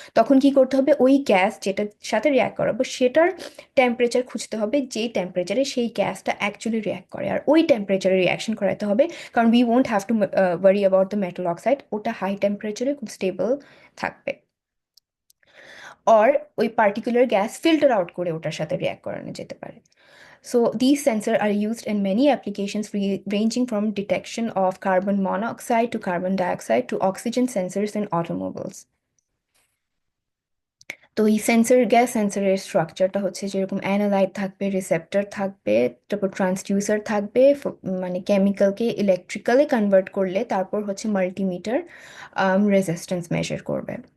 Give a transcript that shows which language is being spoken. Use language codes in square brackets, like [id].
[bn] তখন কি করতে হবে, ওই গ্যাস যেটার সাথে রিয়াক্ট করাবো সেটার টেম্পারেচার খুঁজতে হবে, যেই টেম্পারেচারে সেই গ্যাসটা অ্যাকচুয়ালি রিয়াক্ট করে, আর ওই টেম্পারেচারে রিয়াকশন করাতে হবে। কারণ [en] we won't have to worry about the metal oxide, [bn] ওটা হাই টেম্পারেচারে খুব স্টেবল থাকবে। অর ওই পার্টিকুলার গ্যাস ফিল্টার আউট করে ওটার সাথে রিয়াক্ট করানো যেতে পারে। [en] So these sensors are used in many applications ranging from detection of carbon monoxide to carbon dioxide to oxygen sensors in automobiles. [bn] তো এই গ্যাস সেন্সরের স্ট্রাকচারটা হচ্ছে যেরকম অ্যানালাইট থাকবে, রিসেপ্টর থাকবে, তারপর ট্রান্সডিউসার থাকবে, মানে কেমিক্যালকে ইলেকট্রিক্যালি কনভার্ট করলে তারপর হচ্ছে মাল্টিমিটার রেজিস্ট্যান্স মেজার করবে।